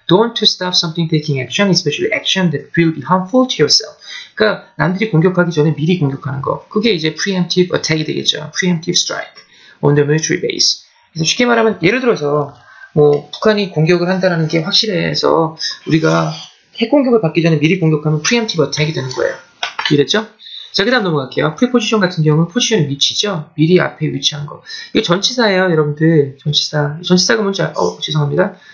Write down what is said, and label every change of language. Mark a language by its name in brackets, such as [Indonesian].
[English] Don't to stop something taking action, especially action that will be harmful to yourself. [Korean] 그러니까 남들이 공격하기 전에 미리 공격하는 거. 그게 이제 preemptive attack이 되겠죠. [English] preemptive strike on the military base. [Korean] 그래서 쉽게 말하면 예를 들어서 뭐 북한이 공격을 한다는 게 확실해서 우리가 핵 공격을 받기 전에 미리 공격하면 preemptive attack이 되는 거예요. 이해됐죠? 자, 그 다음 넘어갈게요. preposition 같은 경우는 포지션의 위치죠. 미리 앞에 위치한 거. 이게 전치사예요, 여러분들. 전치사가 뭔지 죄송합니다.